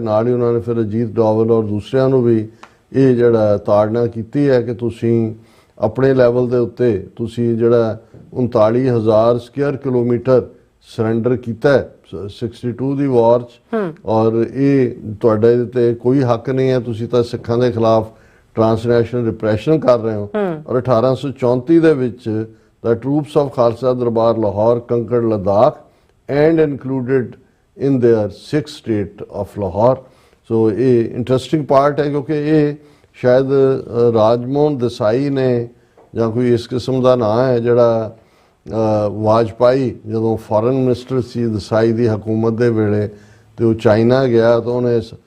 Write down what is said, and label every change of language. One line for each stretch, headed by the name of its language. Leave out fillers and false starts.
Punjabi: ਨਾਲ ਹੀ ਉਹਨਾਂ ਨੇ ਫਿਰ ਅਜੀਤ ਡੋਵਲ ਔਰ ਦੂਸਰਿਆਂ ਨੂੰ ਵੀ ਇਹ ਜਿਹੜਾ ਤਾੜਨਾ ਕੀਤੀ ਹੈ ਕਿ ਤੁਸੀਂ ਆਪਣੇ ਲੈਵਲ ਦੇ ਉੱਤੇ ਤੁਸੀਂ ਜਿਹੜਾ 39,000 ਸਕੁਅਰ ਕਿਲੋਮੀਟਰ ਸਰੈਂਡਰ ਕੀਤਾ ਹੈ 62 ਦੀ ਵਾਰ 'ਚ ਔਰ ਇਹ ਤੁਹਾਡੇ ਤੇ ਕੋਈ ਹੱਕ ਨਹੀਂ ਹੈ, ਤੁਸੀਂ ਤਾਂ ਸਿੱਖਾਂ ਦੇ ਖਿਲਾਫ ਟ੍ਰਾਂਸਨੈਸ਼ਨਲ ਰਿਪਰੈਸ਼ਨ ਕਰ ਰਹੇ ਹੋ। ਔਰ 1834 ਦੇ ਵਿੱਚ
English: the troops of Khalsa Darbar Lahore conquered Ladakh and included in their 6th state of Lahore।
Punjabi: So ਇਹ ਇੰਟਰਸਟਿੰਗ ਪਾਰਟ ਹੈ ਕਿਉਂਕਿ ਇਹ ਸ਼ਾਇਦ ਰਾਜਮੋਹਨ ਦੇਸਾਈ ਨੇ ਜਾਂ ਕੋਈ ਇਸ ਕਿਸਮ ਦਾ ਨਾਂ ਹੈ ਜਿਹੜਾ ਵਾਜਪਾਈ ਜਦੋਂ ਫੋਰਨ ਮਿਨਿਸਟਰ ਸੀ ਦੇਸਾਈ ਦੀ ਹਕੂਮਤ ਦੇ ਵੇਲੇ ਤੇ ਉਹ ਚਾਈਨਾ ਗਿਆ ਤਾਂ ਉਹਨੇ